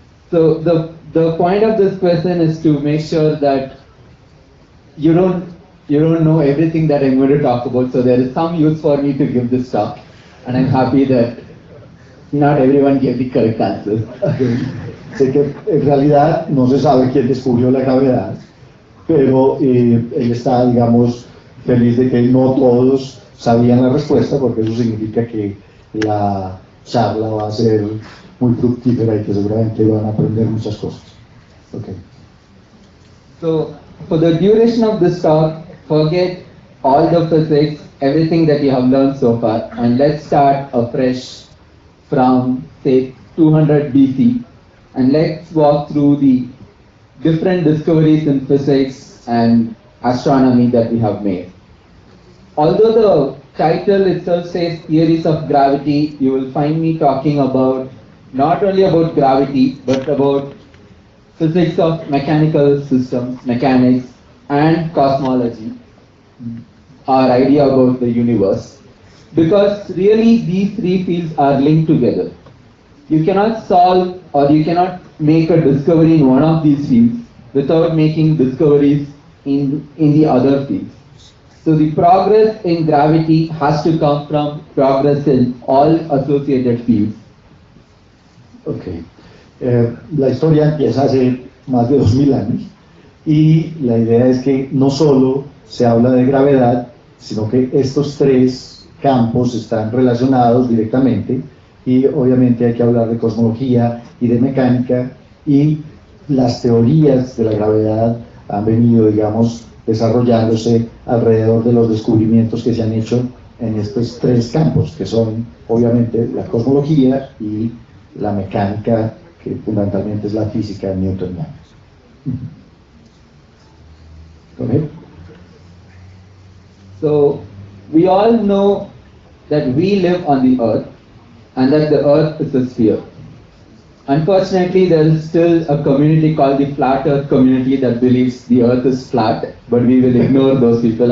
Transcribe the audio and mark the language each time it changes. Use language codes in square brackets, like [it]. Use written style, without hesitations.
[en] So the point of this question is to make sure that you don't know everything that I'm going to talk about. So there is some use for me to give this talk, and I'm happy that not everyone gave the correct answer. [es] sé que en realidad no se sabe quién descubrió la gravedad, pero él está, digamos, feliz de que no todos sabían la respuesta, porque eso significa que la charla va a ser muy fructífera y que seguramente van a aprender muchas cosas. [en] Okay. So for the duration of this talk, forget all the physics, everything that you have learned so far, and let's start afresh from, say, 200 BC, and let's walk through the different discoveries in physics and astronomy that we have made. Although the title itself says Theories of Gravity, you will find me talking about not only about gravity, but about physics of mechanical systems, mechanics, and cosmology, our idea about the universe. Because really these three fields are linked together. You cannot solve or you cannot make a discovery in one of these fields without making discoveries in the other fields. So the progress in gravity has to come from progress in all associated fields. Okay. [es] La historia empieza hace más de 2000 años y la idea es que no solo se habla de gravedad, sino que estos tres campos están relacionados directamente y obviamente hay que hablar de cosmología y de mecánica, y las teorías de la gravedad han venido, digamos, desarrollándose alrededor de los descubrimientos que se han hecho en estos tres campos, que son obviamente la cosmología y la mecánica, que fundamentalmente es la física newtoniana. [en] Okay. So we all know that we live on the earth and that the earth is a sphere. Unfortunately, there is still a community called the flat earth community that believes the earth is flat, but we will ignore those people.